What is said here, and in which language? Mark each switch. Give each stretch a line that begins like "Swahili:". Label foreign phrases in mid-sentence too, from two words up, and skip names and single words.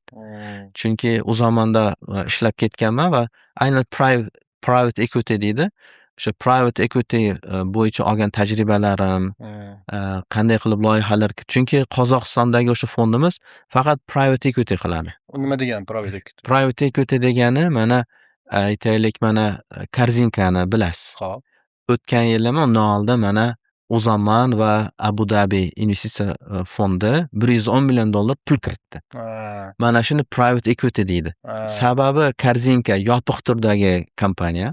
Uzbek: Chunki u zamonda ishlab ketganman va aynan
English: private equity
Uzbek: deydi. O'sha
English: private equity
Uzbek: bo'yicha olgan tajribalarim, qanday qilib loyihalar, chunki Qozog'istondagi o'sha fondimiz faqat
English: private equity
Uzbek: qiladi. U nima degani
English: private equity? Private equity
Uzbek: degani mana aytaylik, mana Korzinkani bilasiz. Xo'p. O'tgan yil ham undan oldin mana Uzaman va Abu Dhabi investitsiya fondi $110 million pul kiritdi. Ha, Mana shuni
English: private equity
Uzbek: deydi. ha. Sababi Korzinka yopiq turdagi kompaniya.